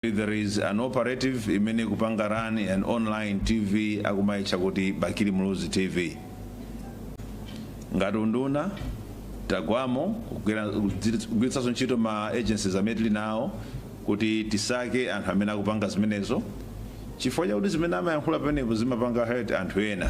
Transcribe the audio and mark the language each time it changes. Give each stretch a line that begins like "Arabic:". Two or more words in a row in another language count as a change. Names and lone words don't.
English: There is an operative
Nyanja: imene kupanga
English: run an online TV
Nyanja: akumaicha kuti
English: Bakili Muluzi TV.
Nyanja: Ngati unduna tagwamo kugwiritsa ntchito ma agencies amene nawo kuti tisake anthu amene akupanga zimenezo chifukwa chakuti zimene amayankhula penepo zimapanga hurt anthu ena.